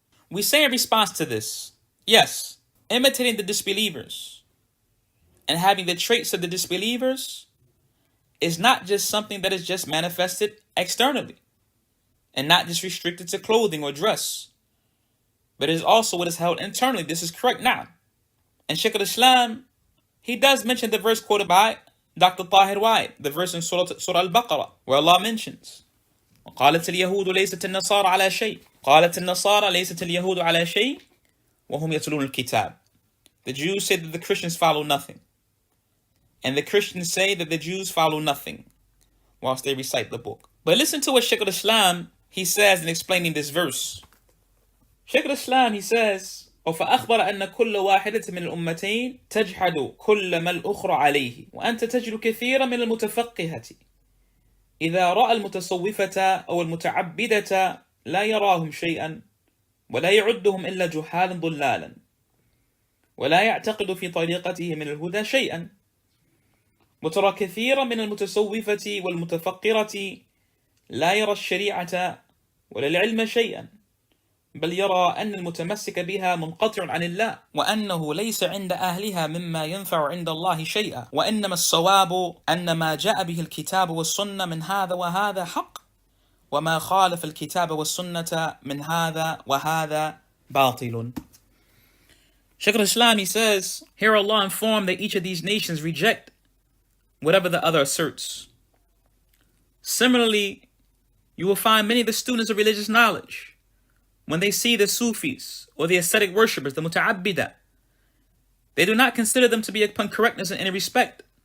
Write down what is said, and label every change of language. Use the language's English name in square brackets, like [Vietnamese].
[English] we say in response to this, yes, imitating the disbelievers and having the traits of the disbelievers is not just something that is just manifested externally and not just restricted to clothing or dress, but it is also what is held internally. This is correct now. And Shaykh al-Islam, he does mention the verse quoted by Dr. Tahir Wyatt, the verse in Surah Al-Baqarah, where Allah mentions, [Arabic] وقالت اليهود ليست النصارى على شيء قالت النصارى ليست اليهود على شيء وهم يتلون الكتاب. [English] The Jews say that the Christians follow nothing, and the Christians say that the Jews follow nothing whilst they recite the book. But listen to what Shaykh al-Islam, he says in explaining this verse. Shaykh al-Islam, he says, [Arabic] فأخبر أن كل واحدة من الأمتين تجحد كل ما الأخرى عليه وأنت تجد كثيرا من المتفقهة إذا رأى المتصوفة أو المتعبدة لا يراهم شيئا ولا يعدهم إلا جحالا ضلالا ولا يعتقد في طريقته من الهدى شيئا وترى كثيرا من المتصوفة والمتفقرة لا يرى الشريعة ولا العلم شيئا بل يرى أن المتمسك بها منقطع عن الله وأنه ليس عند أهلها مما ينفع عند الله شيئا وإنما الصواب أن ما جاء به الكتاب والسنة من هذا وهذا حق وما خالف الكتاب والسنة من هذا وهذا باطل. [English] Shaykh al-Islam, he says, here Allah informed that each of these nations reject whatever the other asserts. Similarly, you will find many of the students of religious knowledge, when they see the Sufis or the ascetic worshippers, the Muta'abbida, they do not consider them to be upon correctness in any respect.